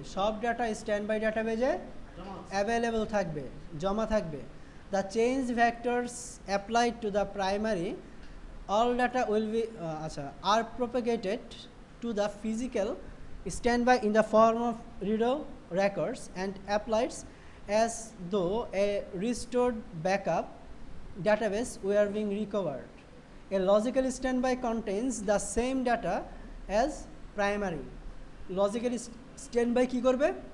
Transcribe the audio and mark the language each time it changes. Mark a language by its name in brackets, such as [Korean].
[Bangla] সব data stand by ডাটাবেজে available থাকবে, জমা থাকবে। [English] The change vectors applied to the primary all data will be are propagated to the physical standby in the form of redo records and applies as though a restored backup database were being recovered. A logical standby contains the same data as primary. [Bangla] Logical standby কি করবে?